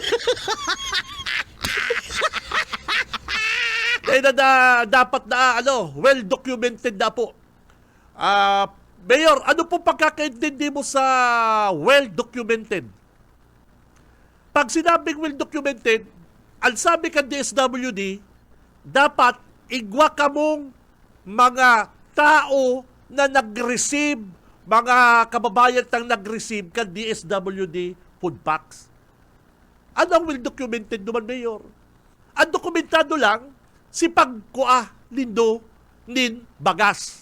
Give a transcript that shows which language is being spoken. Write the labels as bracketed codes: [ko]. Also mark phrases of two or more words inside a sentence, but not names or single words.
[tl] Dahil na dapat na, well-documented na po. Mayor, ano po pagkakaintindi mo sa well-documented? Pag sinabing well-documented, [bik] ang sabi ka DSWD, dapat igwa ka mong mga tao na nag-receive, mga kababayan tang nag-receive ka DSWD [en] food packs. [bik] Ano ang well-documented naman, Mayor? Ang dokumentado lang, si pagkuha nindo nin bagas.